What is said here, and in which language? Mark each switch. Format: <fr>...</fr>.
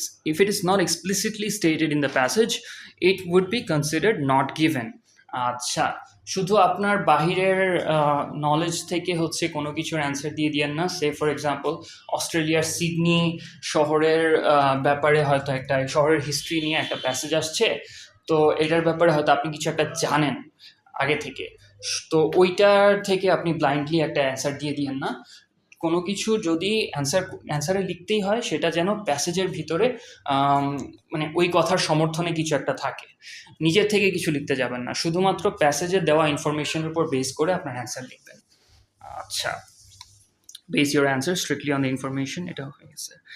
<en>If it is not explicitly stated in the passage, it would be considered not given.</en> <bn>আচ্ছা, শুধু আপনার বাহিরের knowledge থেকে হচ্ছে কোনো কিছুর অ্যান্সার দিয়ে দিয়েন না। সে ফর এক্সাম্পল অস্ট্রেলিয়ার সিডনি শহরের ব্যাপারে হয়তো একটা শহরের হিস্ট্রি নিয়ে একটা প্যাসেজ আসছে, তো এটার ব্যাপারে হয়তো আপনি কিছু একটা জানেন আগে থেকে, তো ওইটার থেকে আপনি ব্লাইন্ডলি একটা অ্যান্সার দিয়ে দিয়েন না। কোনো কিছু যদি অ্যান্সারে লিখতেই হয়, সেটা যেন প্যাসেজের ভিতরে মানে ওই কথার সমর্থনে কিছু একটা থাকে, নিজের থেকে কিছু লিখতে যাবেন না, শুধুমাত্র প্যাসেজে দেওয়া ইনফরমেশনের উপর বেস করে আপনার অ্যান্সার লিখবেন।</bn> <en>আচ্ছা, base your answer strictly on the information,</en> <bn>এটা হয়ে গেছে।</bn>